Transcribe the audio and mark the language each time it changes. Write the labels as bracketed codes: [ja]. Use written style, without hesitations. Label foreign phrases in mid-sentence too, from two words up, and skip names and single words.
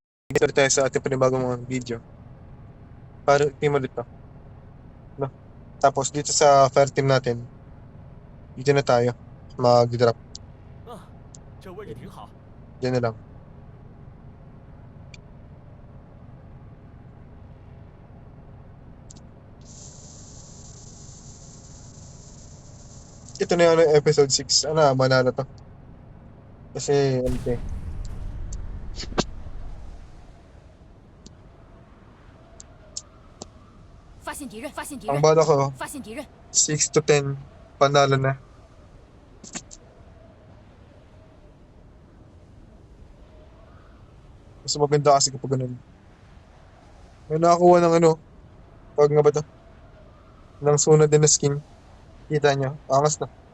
[tl] Dito tayo sa ating panibagong mga video. Para team ulit to. No? Tapos dito sa [en] fire team [tl] natin, dito na tayo mag-drop. [zh] 这位置挺好。 [tl] Diyan na lang. Ito na yung episode 6. Ano, manalo to. Kasi, okay. [zh] 发现敌人，发现敌 [tl] Ang [zh] 人， [tl] bala ko, [zh] 发现敌人！ [tl] 6 to 10, panalo na. Mas maganda kasi kapag ganun. May nakakuha ng ano, pag nga ba to? Ng sunod din na skin. Kita nyo, angas na.